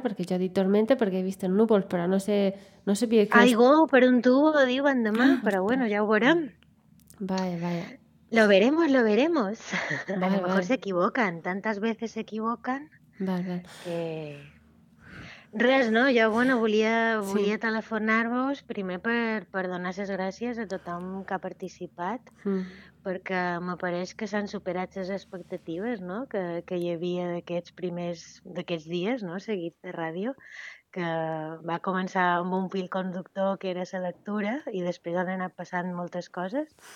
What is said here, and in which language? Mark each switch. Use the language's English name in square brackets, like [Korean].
[Catalan] Perquè jo he dit tormenta perquè he vist núvols, però no sé... No sabia que... Aigua per un tubo, diuen demà, però bueno, ja ho veurem. Vaja, vaja. [Spanish] Lo veremos, lo veremos. Vale, a lo mejor Se equivocan, tantas veces se equivocan. Vale, vale. [Catalan] Res, no? Jo, bueno, volia sí. telefonar-vos primer per donar les gràcies a tothom que ha participat, perquè me pareix que s'han superat les expectatives, no? que hi havia d'aquests dies, no? seguits de ràdio, que va començar amb un fil conductor que era la lectura i després han anat passant moltes coses.